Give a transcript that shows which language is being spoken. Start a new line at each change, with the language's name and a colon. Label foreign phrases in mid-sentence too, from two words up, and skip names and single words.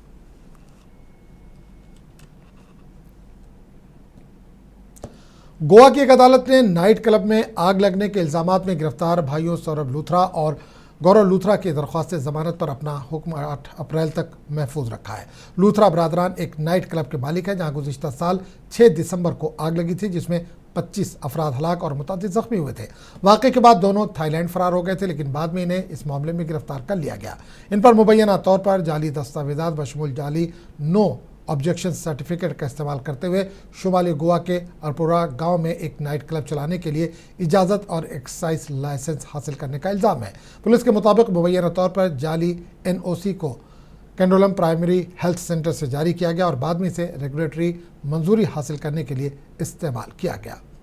Urdu: گوا کی ایک عدالت نے
English: night club
Urdu: میں آگ لگنے کے الزامات میں گرفتار بھائیوں سوربھ لوتھرا اور گورو لوتھرا کی درخواست ضمانت پر اپنا حکم 8 اپریل تک محفوظ رکھا ہے. لوتھرا برادران ایک
English: night club
Urdu: کے مالک ہیں، جہاں گزشتہ سال 6 دسمبر کو آگ لگی تھی، جس میں 25 افراد ہلاک اور متعدد زخمی ہوئے تھے. واقعے کے بعد دونوں تھائی لینڈ فرار ہو گئے تھے، لیکن بعد میں انہیں اس معاملے میں گرفتار کر لیا گیا. ان پر مبینہ طور پر جعلی دستاویزات بشمول جعلی
English: no objection certificate
Urdu: کا استعمال کرتے ہوئے شمالی گوا کے ارپورا گاؤں میں ایک
English: night club
Urdu: چلانے کے لیے اجازت اور
English: excise license
Urdu: حاصل کرنے کا الزام ہے. پولیس کے مطابق مبینہ طور پر جعلی NOC کو کینڈولم پرائمری ہیلتھ سینٹر سے جاری کیا گیا اور بعد میں اسے ریگولیٹری منظوری حاصل کرنے کے لیے استعمال کیا گیا.